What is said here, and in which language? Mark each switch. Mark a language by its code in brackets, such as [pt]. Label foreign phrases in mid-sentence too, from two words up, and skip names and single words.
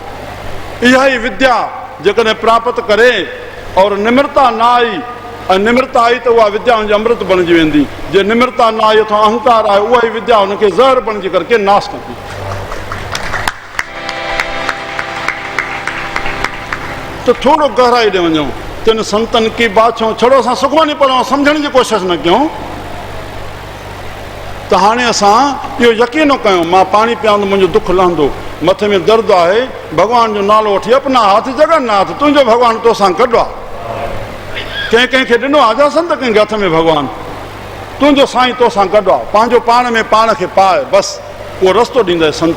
[sd] इहा ई विद्या जेकॾहिं प्राप्त करे और निम्रता न आई, ऐं निम्रता आई त उहा विद्या हुनजी अमृत बणिजी वेंदी। जे निम्रता न आई अथवा अहंकार आहे, उहा ई विद्या हुनखे ज़हर बणिजी करके नाश कंदी। तो थोड़ो गहराई ॾे वञूं, [hi] तिन संतन की बात [sd] छो छड़ो असां सुखमनी पढ़ूं, सम्झण जी कोशिशि न कयूं त हाणे असां इहो यकीन कयूं मां पाणी पीआंदो मुंहिंजो दुख लहंदो, मथे में दर्द आहे, भॻवान जो नालो वठी अपना हथ जगन्नाथ तुंहिंजो भॻवानु तोसां गॾु आहे। कंहिंखे ॾिनो आहे जा संत कंहिंखे हथ में भॻवानु, तुंहिंजो साईं तोसां गॾु आहे, पंहिंजो पाण में पाण खे पाए, बसि उहो रस्तो ॾींदे संत।